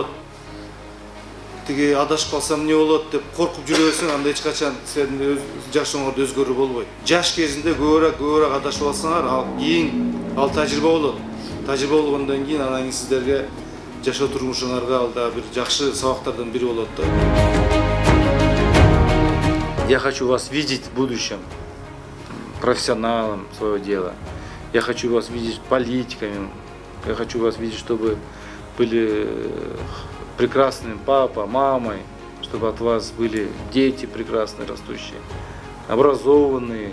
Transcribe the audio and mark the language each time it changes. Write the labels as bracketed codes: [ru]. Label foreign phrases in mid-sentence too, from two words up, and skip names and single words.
[ky] Тиги адашып калсам эмне болот деп коркуп жүрөсүң, анда эч качан сенин жашооңордо өзгөрүү болбойт. Жаш кезинде көбүрөөк адашып алсаңар, кийин ал тажрыйба болот. Тажрыйба болгондон кийин анан кийин сиздерге жашоо турмушуңарга ал да бир жакшы сабактардан бири болот да. [ru] Я хочу вас видеть в будущем профессионалом своего дела. Я хочу вас видеть политиками. Я хочу вас видеть, чтобы были прекрасным папа, мамой, чтобы от вас были дети прекрасные, растущие, образованные.